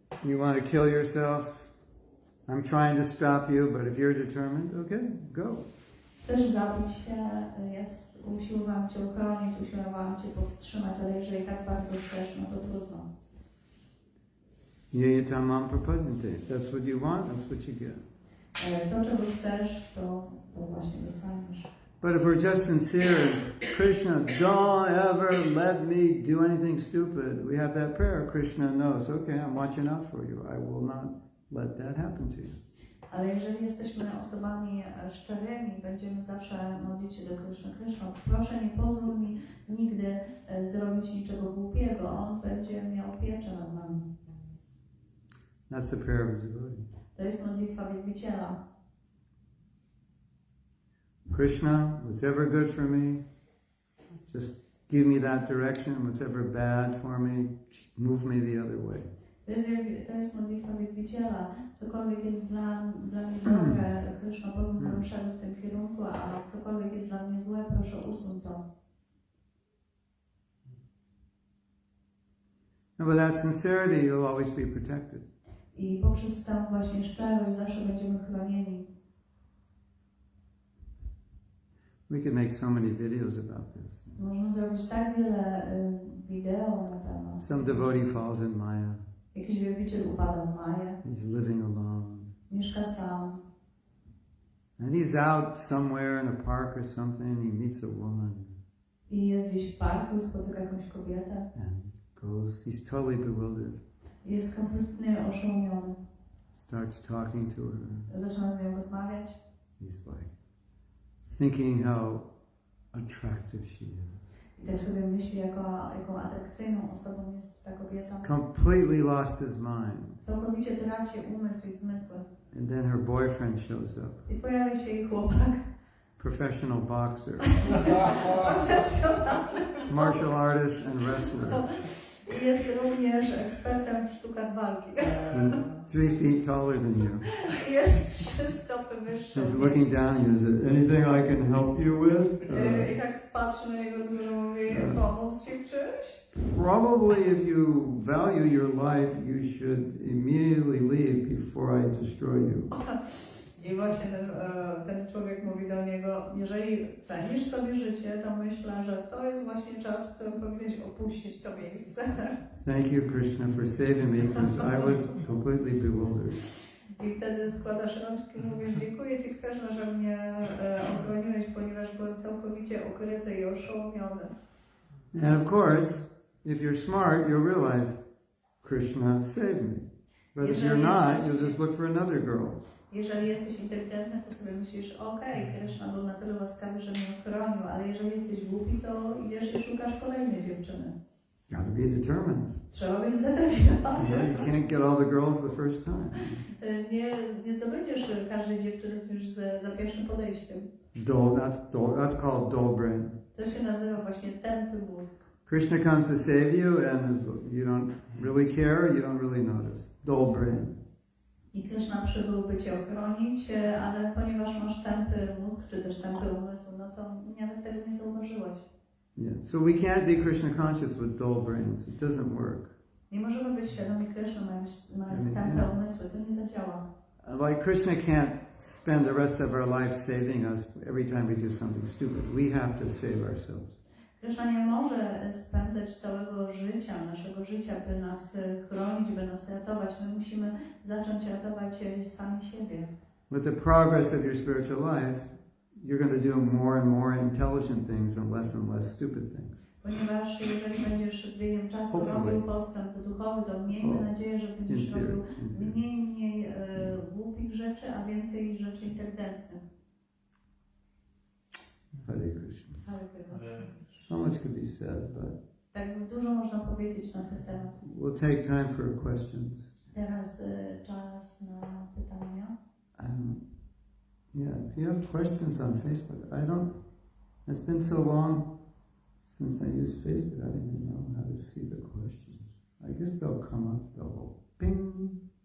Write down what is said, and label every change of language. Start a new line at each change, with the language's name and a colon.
English: You want to kill yourself? I'm trying to stop you, but if you're determined, okay, go.
Polish: Chcesz zabić się, usiłowałam Cię uchronić, usiłowałam Cię powstrzymać, ale jeżeli tak bardzo chcesz, no to trudno.
Sanskrit: Yeyatamam prapadyante.
English: That's what you want, that's what you get.
Polish: To, czego chcesz, to właśnie dostaniesz.
English: But if we're just sincere, Krishna, don't ever let me do anything stupid. We have that prayer. Krishna knows, okay, I'm watching out for you. I will not let that happen to you.
Polish: Ale jeżeli jesteśmy osobami szczerymi, będziemy zawsze modlić się do Kryszny. Kryszno, proszę nie pozwól mi nigdy zrobić niczego głupiego. On będzie miał pieczę nad nami.
English: That's the prayer of his devotee.
Polish: To jest modlitwa wielbiciela.
English: Krishna, what's ever good for me, just give me that direction. What's ever bad for me, move me the other way.
Polish: To jest modlitwa wielbiciela. Cokolwiek jest dla mnie dobre, Kryszno, pozwól, bym szedł w tym kierunku, a cokolwiek jest dla mnie złe, proszę usuń to.
English: And with that sincerity, you'll always be protected.
Polish: I poprzez tę właśnie szczerość zawsze będziemy chronieni.
English: We could make so many videos about this.
Polish: Można zrobić tak wiele wideo na temat.
English: Some devotee falls in Maya.
Polish: Jakiś wielbiciel upada w Maję.
English: He's living alone.
Polish: Mieszka sam.
English: And he's out somewhere in a park or something. He meets a woman.
Polish: I jest gdzieś w parku i spotyka jakąś kobietę.
English: And goes, he's totally bewildered.
Polish: Jest kompletnie oszołomiony.
English: Starts talking to her.
Polish: Zaczyna z nią rozmawiać.
English: He's like thinking how attractive she is.
Polish: I tak sobie myśli, jaką atrakcyjną osobą jest ta kobieta.
English: Completely lost his mind.
Polish: Całkowicie traci umysł i zmysły.
English: And then her boyfriend shows up.
Polish: I pojawia się jej chłopak.
English: Professional boxer.
Polish: Profesjonalny.
English: Martial artist and wrestler.
Polish: I jest również ekspertem w sztukach walki.
English: And 3 feet taller than you.
Polish: Jest 3 stopy wyższy.
English: He's looking down at you. Is there anything I can help you with?
Polish: I tak patrzy na niego z góry, mówi, pomóc ci w czymś?
English: Probably if you value your life, you should immediately leave before I destroy you.
Polish: I właśnie ten człowiek mówi do niego, jeżeli cenisz sobie życie, to myślę, że to jest właśnie czas, w którym powinieneś opuścić to miejsce.
English: Thank you, Krishna, for saving me because I was completely bewildered.
Polish: I wtedy składasz rączki i mówisz, dziękuję Ci, Krishna, że mnie ochroniłeś, ponieważ byłem całkowicie ukryty i oszołomiony.
English: And of course, if you're smart, you'll realize Krishna saved me. But if you're not, you'll just look for another girl.
Polish: Jeżeli jesteś inteligentny, to sobie myślisz, okej, Krishna był na tyle łaskawy, że mnie ochronił, ale jeżeli jesteś głupi, to idziesz i szukasz kolejnej dziewczyny.
English: Gotta be determined.
Polish: Trzeba być zdeterminowany.
English: Yeah, you can't get all the girls the first time.
Polish: Nie zdobędziesz każdej dziewczyny już za pierwszym podejściem.
English: That's called dull brain.
Polish: To się nazywa właśnie tępy mózg.
English: Krishna comes to save you and you don't really care, you don't really notice. Dull brain.
Polish: I Krishna przybył, by Cię ochronić, ale ponieważ masz tępy mózg, czy też tępy umysł, no to nawet tego nie zauważyłeś.
English: Yeah. So we can't be Krishna conscious with dull brains. It doesn't work.
Polish: Nie możemy być świadomi Krishna, mając tępe umysły, to nie zadziała.
English: Like Krishna can't spend the rest of our life saving us every time we do something stupid. We have to save ourselves.
Polish: Krishna nie może spędzać całego życia, naszego życia, by nas chronić, by nas ratować. My musimy zacząć ratować sami siebie.
English: With the progress of your spiritual life, you're going to do more and more intelligent things and less stupid things.
Polish: Ponieważ jeżeli będziesz z biegiem czasu robił postęp duchowy, to miejmy nadzieję, że będziesz robił mniej głupich rzeczy, a więcej rzeczy inteligentnych.
English: Hare Krishna. So much could be said, but
Polish: Tak dużo można powiedzieć na ten temat.
English: we'll take time for questions.
Polish: Teraz czas na pytania.
English: Yeah, if you have questions on Facebook, it's been so long since I used Facebook, I don't even know how to see the questions. I guess they'll come up, they'll go ping.